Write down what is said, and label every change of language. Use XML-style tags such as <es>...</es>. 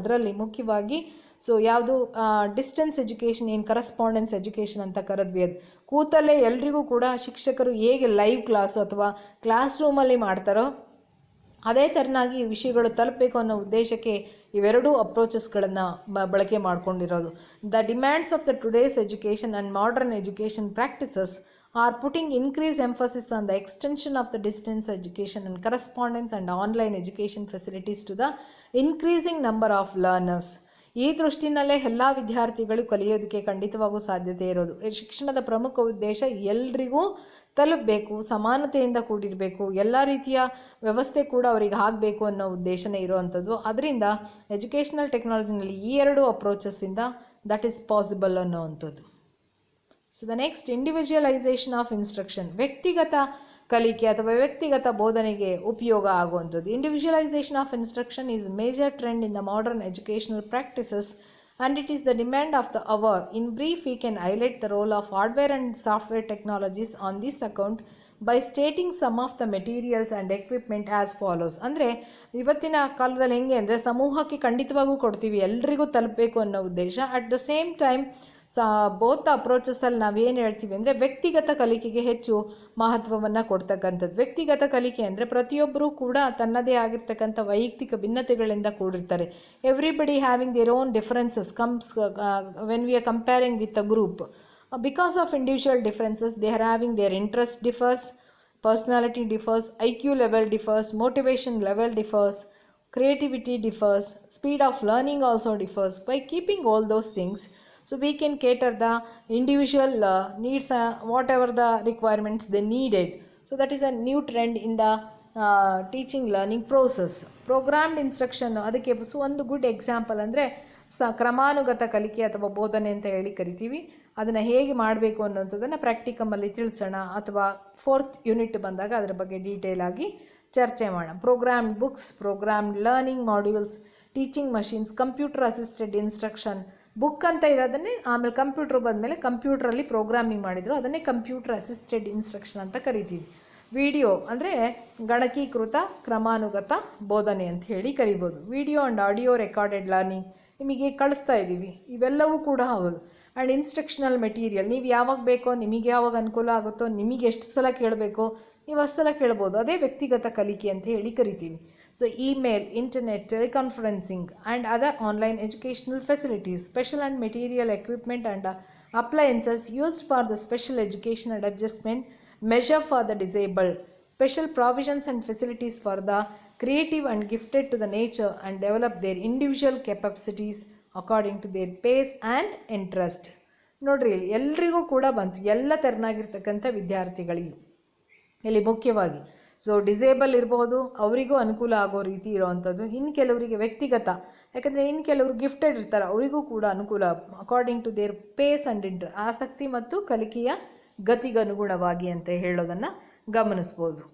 <kn>ಅದರಲ್ಲಿ ಮುಖ್ಯವಾಗಿ ಯಾವುದು ಡಿಸ್ಟೆನ್ಸ್ ಎಜುಕೇಷನ್, ಏನು ಕರೆಸ್ಪಾಂಡೆನ್ಸ್ ಎಜುಕೇಷನ್ ಅಂತ ಕರೆದ್ವಿ, ಅದು ಕೂತಲ್ಲೇ ಎಲ್ರಿಗೂ ಕೂಡ ಶಿಕ್ಷಕರು ಹೇಗೆ ಲೈವ್ ಕ್ಲಾಸು ಅಥವಾ ಕ್ಲಾಸ್ ರೂಮಲ್ಲಿ ಮಾಡ್ತಾರೋ ಅದೇ ಥರನಾಗಿ ವಿಷಯಗಳು ತಲುಪಬೇಕು ಅನ್ನೋ ಉದ್ದೇಶಕ್ಕೆ ಇವೆರಡೂ ಅಪ್ರೋಚಸ್ಗಳನ್ನು ಬಳಕೆ ಮಾಡ್ಕೊಂಡಿರೋದು.</kn> <en>The demands of the today's education and modern education practices are putting increased emphasis on the extension of the distance education and correspondence and online education facilities to the increasing number of learners.</en> <kn>ಈ ದೃಷ್ಟಿನಲ್ಲೇ ಎಲ್ಲ ವಿದ್ಯಾರ್ಥಿಗಳು ಕಲಿಯೋದಕ್ಕೆ ಖಂಡಿತವಾಗೂ ಸಾಧ್ಯತೆ ಇರೋದು. ಶಿಕ್ಷಣದ ಪ್ರಮುಖ ಉದ್ದೇಶ ಎಲ್ರಿಗೂ ತಲುಪಬೇಕು, ಸಮಾನತೆಯಿಂದ ಕೂಡಿರಬೇಕು, ಎಲ್ಲ ರೀತಿಯ ವ್ಯವಸ್ಥೆ ಕೂಡ ಅವರಿಗೆ ಆಗಬೇಕು ಅನ್ನೋ ಉದ್ದೇಶನೇ ಇರುವಂಥದ್ದು. ಅದರಿಂದ ಎಜುಕೇಷನಲ್ ಟೆಕ್ನಾಲಜಿನಲ್ಲಿ ಈ ಎರಡು ಅಪ್ರೋಚಸ್ಸಿಂದ</kn> <en>that is possible</en> <kn>ಅನ್ನೋವಂಥದ್ದು.</kn> <en>So the next individualization of instruction.</en> <kn>ವ್ಯಕ್ತಿಗತ ಕಲಿಕೆ ಅಥವಾ ವ್ಯಕ್ತಿಗತ ಬೋಧನೆಗೆ ಉಪಯೋಗ ಆಗುವಂಥದ್ದು.</kn> <en>Individualization of instruction is major trend in the modern educational practices and it is the demand of the hour. In brief, we can highlight the role of hardware and software technologies on this account by stating some of the materials and equipment as follows.</en> <kn>ಅಂದರೆ ಇವತ್ತಿನ ಕಾಲದಲ್ಲಿ ಹೆಂಗೆ ಅಂದರೆ ಸಮೂಹಕ್ಕೆ ಖಂಡಿತವಾಗೂ ಕೊಡ್ತೀವಿ, ಎಲ್ರಿಗೂ ತಲುಪಬೇಕು ಅನ್ನೋ ಉದ್ದೇಶ.</kn> <en>at the same time both</en> <kn>ಅಪ್ರೋಚಸಲ್ಲಿ ನಾವೇನು ಹೇಳ್ತೀವಿ ಅಂದರೆ ವ್ಯಕ್ತಿಗತ ಕಲಿಕೆಗೆ ಹೆಚ್ಚು ಮಹತ್ವವನ್ನು ಕೊಡ್ತಕ್ಕಂಥದ್ದು. ವ್ಯಕ್ತಿಗತ ಕಲಿಕೆ ಅಂದರೆ ಪ್ರತಿಯೊಬ್ಬರೂ ಕೂಡ ತನ್ನದೇ ಆಗಿರ್ತಕ್ಕಂಥ ವೈಯಕ್ತಿಕ ಭಿನ್ನತೆಗಳಿಂದ ಕೂಡಿರ್ತಾರೆ.</kn> <en>Everybody having their own differences comes when we are comparing with a group. Because of individual differences they are having their interest differs, personality differs, IQ level differs, motivation level differs, creativity differs, speed of learning also differs. By keeping all those things, so we can cater the individual needs, whatever the requirements they needed. So that is a new trend in the teaching learning process.</en> <kn>Programmed instruction ಅದಕ್ಕೆ ಒಂದು good example ಅಂದರೆ ಕ್ರಮಾನುಗತ ಕಲಿಕೆ ಅಥವಾ ಬೋಧನೆ ಅಂತ ಹೇಳಿ ಕರಿತೀವಿ. ಅದನ್ನು ಹೇಗೆ ಮಾಡಬೇಕು ಅನ್ನೋಂಥದ್ದನ್ನು ಪ್ರಾಕ್ಟಿಕಮಲ್ಲಿ ತಿಳಿಸೋಣ, ಅಥವಾ 4th ಯೂನಿಟ್ ಬಂದಾಗ ಅದರ ಬಗ್ಗೆ ಡೀಟೇಲ್ ಆಗಿ ಚರ್ಚೆ ಮಾಡೋಣ.</kn> <en>Programmed books, programmed learning modules, teaching machines, computer assisted instruction.</en> <kn>Book ಅಂತ ಇರೋದನ್ನೇ ಆಮೇಲೆ ಕಂಪ್ಯೂಟರ್ ಬಂದಮೇಲೆ ಕಂಪ್ಯೂಟ್ರಲ್ಲಿ ಪ್ರೋಗ್ರಾಮಿಂಗ್ ಮಾಡಿದರು, ಅದನ್ನೇ ಕಂಪ್ಯೂಟರ್ ಅಸಿಸ್ಟೆಡ್ ಇನ್ಸ್ಟ್ರಕ್ಷನ್ ಅಂತ ಕರಿತೀವಿ. ವಿಡಿಯೋ ಅಂದರೆ ಗಣಕೀಕೃತ ಕ್ರಮಾನುಗತ ಬೋಧನೆ ಅಂತ ಹೇಳಿ ಕರಿಬೋದು. Video and audio recorded learning ನಿಮಗೆ ಕಳಿಸ್ತಾ ಇದ್ದೀವಿ, ಇವೆಲ್ಲವೂ ಕೂಡ ಹೌದು. ಆ್ಯಂಡ್ ಇನ್ಸ್ಟ್ರಕ್ಷನಲ್ ಮೆಟೀರಿಯಲ್, ನೀವು ಯಾವಾಗ ಬೇಕೋ, ನಿಮಗೆ ಯಾವಾಗ ಅನುಕೂಲ ಆಗುತ್ತೋ, ನಿಮಗೆ ಎಷ್ಟು ಸಲ ಕೇಳಬೇಕೋ ನೀವು ಅಷ್ಟು ಸಲ ಕೇಳ್ಬೋದು, ಅದೇ ವ್ಯಕ್ತಿಗತ ಕಲಿಕೆ ಅಂತ ಹೇಳಿ ಕರಿತೀವಿ.</kn> <en>So email, internet, teleconferencing and other online educational facilities, special and material equipment and appliances used for the special education and adjustment measure for the disabled, special provisions and facilities for the creative and gifted to the nature and develop their individual capacities according to their pace and interest.</en> <kn>ನೋಡ್ರಿ, ಎಲ್ರಿಗೂ ಕೂಡ ಬಂತು, ಎಲ್ಲ ತೆರನಾಗಿರ್ತಕ್ಕಂಥ ವಿದ್ಯಾರ್ಥಿಗಳಿಗೆ ಇಲ್ಲಿ ಮುಖ್ಯವಾಗಿ. So disable ಇರ್ಬೋದು, ಅವರಿಗೂ ಅನುಕೂಲ ಆಗೋ ರೀತಿ ಇರೋವಂಥದ್ದು. ಇನ್ನು ಕೆಲವರಿಗೆ ವ್ಯಕ್ತಿಗತ, ಯಾಕಂದರೆ ಇನ್ನು ಕೆಲವರು ಗಿಫ್ಟೆಡ್ ಇರ್ತಾರೆ, ಅವರಿಗೂ ಕೂಡ ಅನುಕೂಲ</kn> <en>according to their pace and interest,</en> <kn>ಆಸಕ್ತಿ ಮತ್ತು ಕಲಿಕೆಯ ಗತಿಗನುಗುಣವಾಗಿ ಅಂತ ಹೇಳೋದನ್ನು ಗಮನಿಸ್ಬೋದು.</kn>